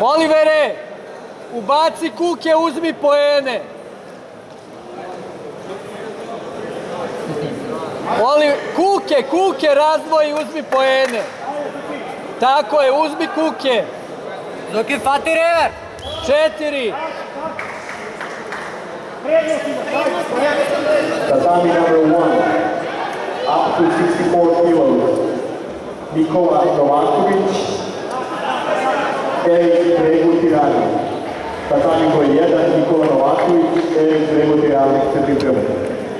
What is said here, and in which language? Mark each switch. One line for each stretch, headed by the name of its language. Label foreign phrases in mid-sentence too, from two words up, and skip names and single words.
Serbian: Olivere, ubaci kuke, uzmi poene. Kuke, razdvoji, uzmi poene. Tako je, uzmi kuke. Zoki, fati rever. 4.
English: Tatami number 1, up to 64 kilos, Nikola Novaković, Erik Bregutirani.
Serbian: Tatami broj 1, Nikola Novaković, Erik Bregutirani, crni prema.